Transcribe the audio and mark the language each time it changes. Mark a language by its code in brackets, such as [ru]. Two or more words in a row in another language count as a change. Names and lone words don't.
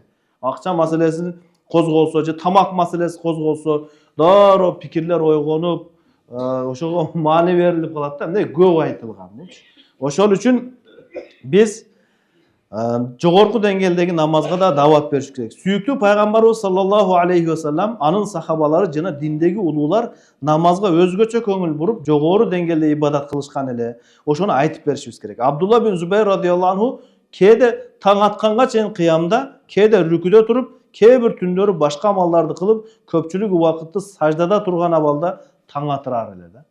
[ky] Акча маселесин козголсо же тамак маселеси козголсо, дароо пикирлер ойгонуп, ошого маани берилип калат да. Эмне көп айтылган болчу. Ошол үчүн биз жогорку деңгээлдеги намазга да даават бериш керек. Сүйүктүү пайгамбарыбыз [ar] صلى الله عليه وسلم, [ky] анын сахабалары жана диндеги улуулар намазга өзгөчө көңүл буруп, жогору деңгээлде ибадат кылышкан эле. Ошону айтып беришибиз керек. Абдулла бин Зубайр [ar] رضي الله عنه [ky] кээде таң атканга чейин кыямда, кээде рүкүдө туруп, кээ бир түндөрү башка амалдарды кылып, көпчүлүк убакытты саждада турган абалда таң атырар эле да.